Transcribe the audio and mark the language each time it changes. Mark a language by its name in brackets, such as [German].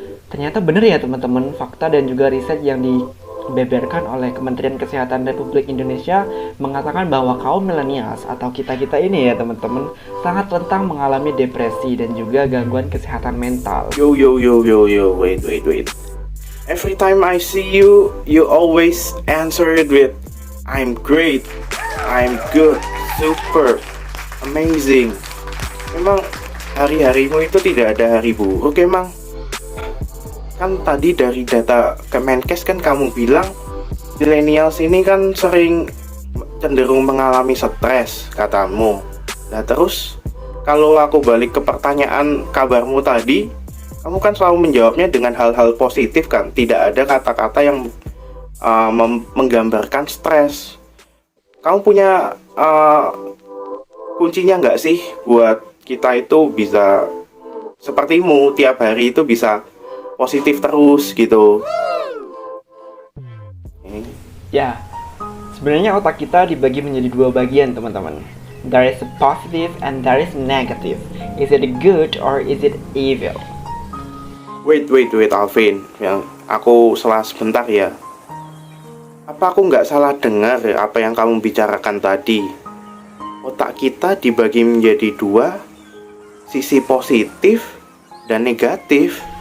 [Indonesian] Ternyata bener ya teman-teman, fakta dan juga riset yang dibeberkan oleh Kementerian Kesehatan Republik Indonesia mengatakan bahwa kaum millennials atau kita-kita ini ya teman-teman, sangat rentan mengalami depresi dan juga gangguan kesehatan mental. [English] Yo, wait. Every time I see you, you always answer it with I'm great, I'm good, super, amazing. [Indonesian] Memang hari-harimu itu tidak ada hari buruk emang. Kan tadi dari data Kemenkes kan kamu bilang millennials ini kan sering cenderung mengalami stres katamu. Nah terus kalau aku balik ke pertanyaan kabarmu tadi, kamu kan selalu menjawabnya dengan hal-hal positif kan. Tidak ada kata-kata yang menggambarkan stres. Kamu punya kuncinya nggak sih buat kita itu bisa sepertimu tiap hari itu bisa positif terus gitu? Ya, sebenarnya otak kita dibagi menjadi dua bagian teman-teman. [English] There is a positive and there is negative. Is it good or is it evil? [Indonesian] Wait Alvin, yang aku salah sebentar ya. Apa aku nggak salah dengar ya apa yang kamu bicarakan tadi? Otak kita dibagi menjadi dua, sisi positif dan negatif.